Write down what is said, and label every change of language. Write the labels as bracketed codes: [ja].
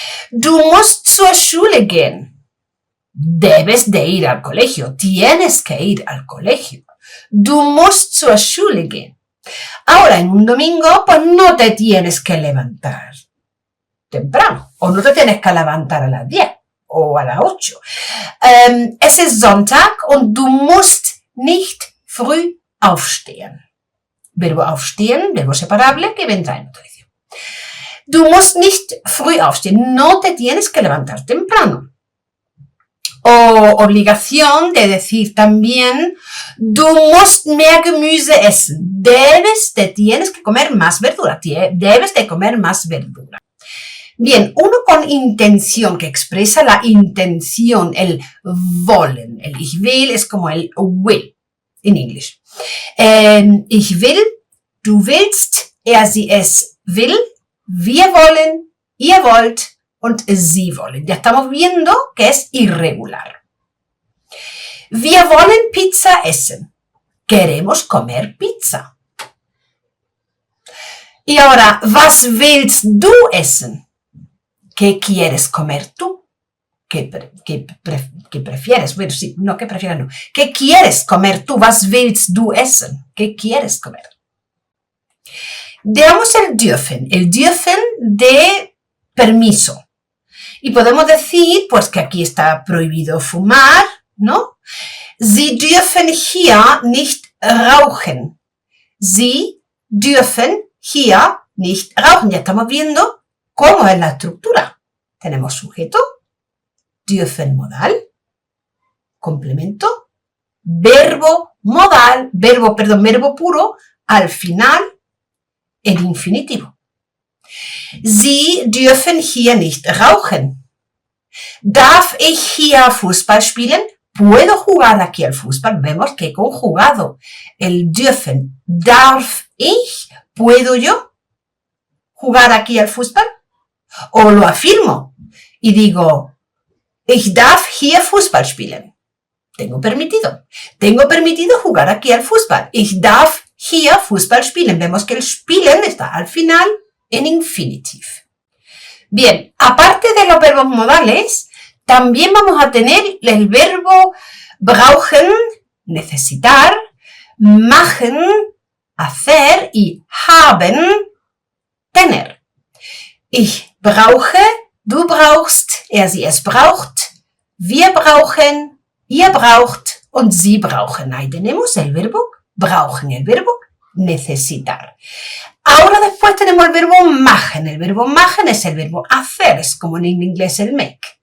[de] Du musst zur Schule gehen. [es] Debes de ir al colegio. Tienes que ir al colegio. [de] Du musst zur Schule gehen. [es] Ahora, en un domingo, pues no te tienes que levantar temprano. O no te tienes que levantar a las 10 o a las 8. [de] Es ist Sonntag und du musst nicht früh aufstehen. [es] Verbo aufstehen, verbo separable, que vendrá en otra edición. [de] Du musst nicht früh aufstehen. [es] No te tienes que levantar temprano. O obligación de decir también, [de] du musst mehr Gemüse essen. [es] Tienes que comer más verdura. Debes de comer más verdura. Bien, uno con intención, que expresa la intención, el wollen. El ich will es como el will en inglés. [de] Ich will, du willst, sie es will, wir wollen, ihr wollt und sie wollen. [es] Ya estamos viendo que es irregular. [de] Wir wollen Pizza essen. [es] Queremos comer pizza. Y ahora, [de] was willst du essen? [es] ¿Qué quieres comer tú? ¿Qué prefieres? Bueno, sí, no, ¿qué prefieres? No. ¿Qué quieres comer tú? [de] Was willst du essen? [es] ¿Qué quieres comer? Veamos el dürfen de permiso. Y podemos decir, pues, que aquí está prohibido fumar, ¿no? [de] Sie dürfen hier nicht rauchen. Sie dürfen hier nicht rauchen. [es] Ya estamos viendo cómo es la estructura. Tenemos sujeto, dürfen modal, complemento, verbo modal, verbo puro, al final, el infinitivo. [de] Sie dürfen hier nicht rauchen. ¿Darf ich hier Fußball spielen? [es] ¿Puedo jugar aquí al fútbol? Vemos que he conjugado el dürfen. [de] ¿Darf ich? [es] ¿Puedo yo jugar aquí al fútbol? O lo afirmo y digo, [de] ich darf hier Fußball spielen. [es] Tengo permitido jugar aquí al fútbol. [de] Ich darf hier Fußball spielen. [es] Vemos que el spielen está al final en infinitiv. Bien, aparte de los verbos modales, también vamos a tener el verbo brauchen, necesitar, machen, hacer y haben, tener. [de] Ich brauche, du brauchst, er, sie, es braucht, wir brauchen, ihr braucht und sie brauchen. [es] Ahí tenemos el verbo brauchen, el verbo necesitar. Ahora después tenemos el verbo machen. El verbo machen es el verbo hacer, es como en inglés el make.